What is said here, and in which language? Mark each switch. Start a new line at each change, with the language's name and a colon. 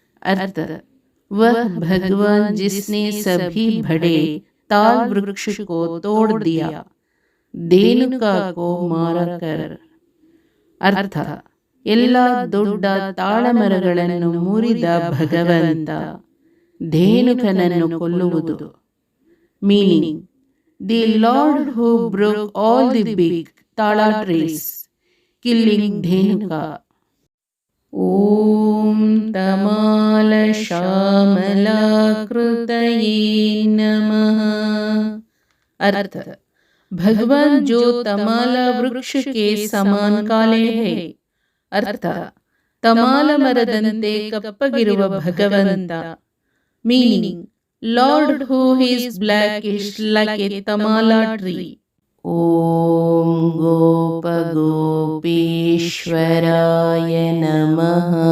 Hindi: अर्थ वह भगवान जिसने सभी बड़े ताल वृक्ष को तोड़ दिया, धेनुका को मारकर.
Kannada: अर्थ ಎಲ್ಲ ದೊಡ್ಡ ತಾಳಮರಗಳನ್ನು ಮುರಿದ ಭಗವಂತ, ಧೇನುಕನನ್ನು ಕೊಲ್ಲುವುದು.
English: Meaning the lord who broke all the big tala trees, killing Dhenuka.
Sanskrit: ಓಂ ತಮಾಲ ಶ್ಯಾಮಲಾಕೃತಯೇ ನಮಃ.
Hindi: अर्थ भगवान जो तमाला वृक्ष के समान काले है. अर्थ
Kannada: ತಮಾಲ ಮರದಂತೆ ಕಪ್ಪಗಿರುವ ಭಗವಂತ.
English: Meaning, lord who is blackish like a tamala tree.
Sanskrit: ಓಂ ಗೋಪ ಗೋಪೀಶ್ವರಾಯ नमः।